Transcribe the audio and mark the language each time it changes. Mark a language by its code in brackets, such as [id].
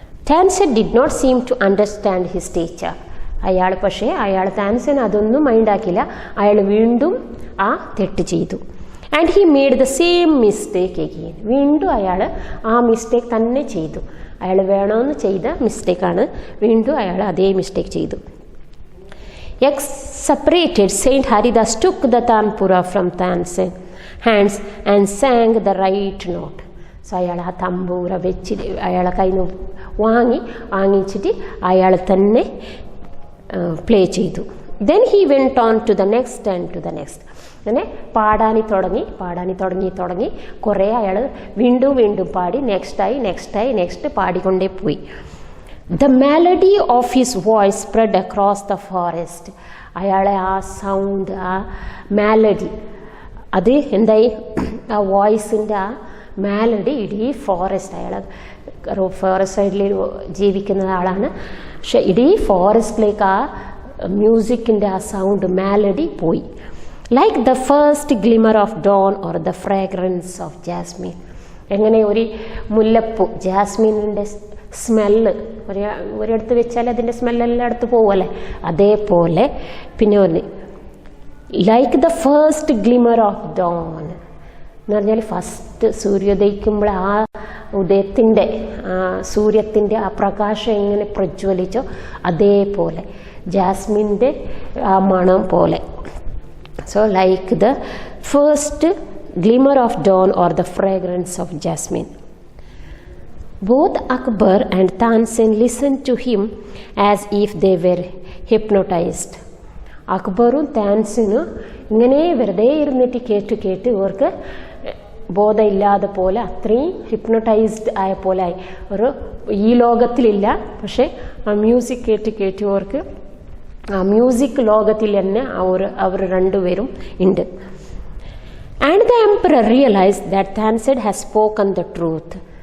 [en] Tansen did not seem to understand his teacher. [ml] അയാൾ താൻസൻ അതൊന്നും മൈൻഡാക്കില്ല. അയാൾ വീണ്ടും ആ തെറ്റ് ചെയ്തു. [en] And he made the same mistake again. [ml] വീണ്ടും അയാൾ ആ മിസ്റ്റേക്ക് തന്നെ ചെയ്തു. അയാൾ വേണമെന്ന് ചെയ്ത മിസ്റ്റേക്കാണ്, വീണ്ടും അയാൾ അതേ മിസ്റ്റേക്ക് ചെയ്തു. [en] Separated, Saint Haridas took the tanpura from Tansen hands and sang the right note. [ml] So അയാൾ ആ തമ്പൂര വെച്ചിട്ട് അയാളെ കയ്യിൽ നിന്ന് വാങ്ങിച്ചിട്ട് അയാൾ തന്നെ പ്ലേ ചെയ്തു. [en] Then he went on to the next and to the next. [ml] അങ്ങനെ പാടാനി തുടങ്ങി കുറേ അയാൾ വീണ്ടും പാടി നെക്സ്റ്റ് പാടിക്കൊണ്ടേ പോയി. [en] The melody of his voice spread across the forest. [ml] അയാളെ ആ സൗണ്ട്, ആ മാലഡി, അത് എന്തായി, ആ വോയിസിൻ്റെ ആ മാലഡി ഇടീ ഫോറസ്റ്റ്, അയാൾ ഫോറസ്റ്റ് സൈഡിൽ ജീവിക്കുന്ന ആളാണ്, പക്ഷെ ഇടീ ഫോറസ്റ്റിലേക്ക് ആ മ്യൂസിക്കിൻ്റെ ആ സൗണ്ട് മാലഡി പോയി. [en] Like the first glimmer of dawn or the fragrance of jasmine. [ml] എങ്ങനെ ഒരു മുല്ലപ്പൂ ജാസ്മിനിൻ്റെ സ്മെല്ല് ഒരിടത്ത് വെച്ചാൽ അതിൻ്റെ സ്മെല്ലെല്ലായിടത്ത് പോകുമല്ലേ, അതേപോലെ പിന്നെ ഒന്ന് [en] like the first glimmer of dawn [ml] എന്ന് പറഞ്ഞാൽ ഫസ്റ്റ് സൂര്യോദയിക്കുമ്പോൾ ആ ഉദയത്തിൻ്റെ സൂര്യത്തിൻ്റെ ആ പ്രകാശം എങ്ങനെ പ്രജ്വലിച്ചോ അതേപോലെ ജാസ്മിൻ്റെ ആ മണം പോലെ. [en] So like the first glimmer of dawn or the fragrance of jasmine. Both Akbar and Tansen listened to him as if they were hypnotized. [ml] അക്ബറും താൻസനും ഇങ്ങനെ വെറുതെ ഇരുന്നിട്ട് കേട്ട് ഇവർക്ക് ബോധമില്ലാതെ പോലെ, അത്രയും ഹിപ്നോട്ടൈസ്ഡ് ആയ പോലെ ആയി. ഒരു ഈ ലോകത്തിലില്ല, പക്ഷെ ആ മ്യൂസിക് കേട്ട് ഇവർക്ക് ആ മ്യൂസിക് ലോകത്തിൽ തന്നെ അവർ രണ്ടുപേരും ഉണ്ട്. [en] And the emperor realized that Tansen has spoken the truth.